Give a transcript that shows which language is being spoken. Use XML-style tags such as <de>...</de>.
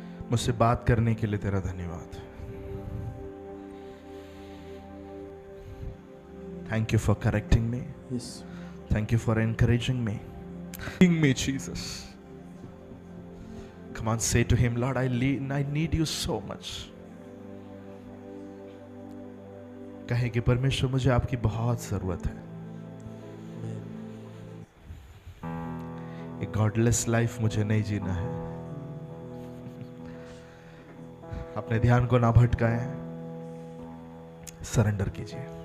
<hi>मुझसे बात करने के लिए तेरा धन्यवाद।</hi> <en>Thank you for correcting me, Yes. Thank you for encouraging me, me Jesus. Come on, say to him, Lord, I need you so much.</en> <hi>कहे कि परमेश्वर मुझे आपकी बहुत जरूरत है। एक गॉडलेस लाइफ मुझे नहीं जीना है। अपने ध्यान को ना भटकाएं, सरेंडर कीजिए।</hi>